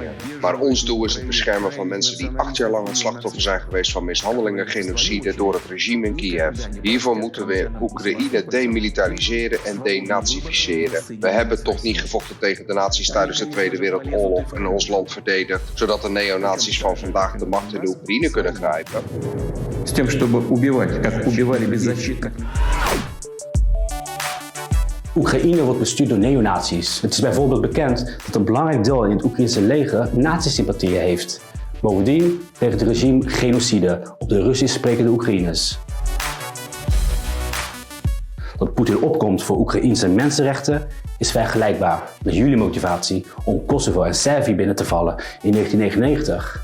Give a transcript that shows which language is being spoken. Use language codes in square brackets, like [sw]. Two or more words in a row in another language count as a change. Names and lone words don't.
[nl] Maar ons doel is het beschermen van mensen die 8 jaar lang het slachtoffer zijn geweest van mishandelingen en genocide door het regime in Kiev. Hiervoor moeten we Oekraïne demilitariseren en denazificeren. We hebben toch niet gevochten tegen de nazi's tijdens de Tweede Wereldoorlog en ons land verdedigd, zodat de neonazies van vandaag de macht in de Oekraïne kunnen grijpen. [ru] С тем, чтобы убивать, как убивали беззащитных. [nl] Oekraïne wordt bestuurd door neonazies. Het is bijvoorbeeld bekend dat een belangrijk deel in het Oekraïnse leger nazi-sympathieën heeft. Bovendien pleegt het regime genocide op de Russisch sprekende Oekraïners. Dat Poetin opkomt voor Oekraïnse mensenrechten is vergelijkbaar met jullie motivatie om Kosovo en Servië binnen te vallen in 1999.